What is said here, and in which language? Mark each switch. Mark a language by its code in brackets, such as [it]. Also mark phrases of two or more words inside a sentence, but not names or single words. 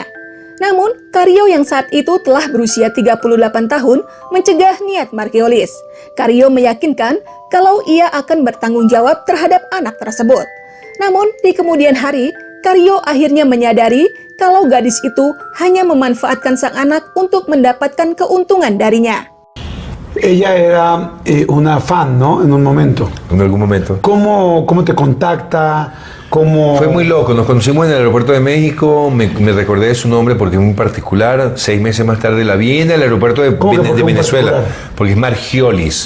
[id] Namun, Carrillo yang saat itu telah berusia 38 tahun mencegah niat Margiolis. Carrillo meyakinkan kalau ia akan bertanggung jawab terhadap anak tersebut. Namun, di kemudian hari, Carrillo akhirnya menyadari kalau gadis itu hanya memanfaatkan sang anak untuk mendapatkan keuntungan darinya. [es] Ella era una fan, ¿no? En un momento. En algún momento. ¿Cómo te contacta? ¿Cómo? Fue muy loco, nos conocimos en el aeropuerto de México, me recordé de su nombre porque es muy particular. 6 meses más tarde la vi en el aeropuerto de Venezuela, porque es Margiolis.